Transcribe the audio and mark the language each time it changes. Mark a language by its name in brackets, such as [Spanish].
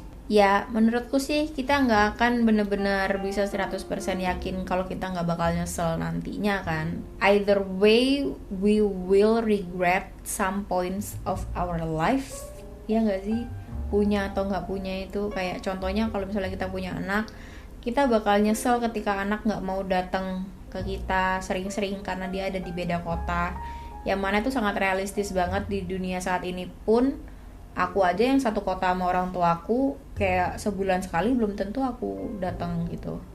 [Indonesian] Ya menurutku sih kita nggak akan bener-bener bisa 100% yakin kalau kita nggak bakal nyesel nantinya kan. [English] Either way, we will regret some points of our life. [Indonesian] Ya nggak sih? Punya atau nggak punya itu kayak contohnya kalau misalnya kita punya anak, kita bakal nyesel ketika anak nggak mau datang ke kita sering-sering karena dia ada di beda kota. Yang mana itu sangat realistis banget di dunia saat ini pun. Aku aja yang satu kota sama orang tua aku kayak sebulan sekali belum tentu aku datang gitu.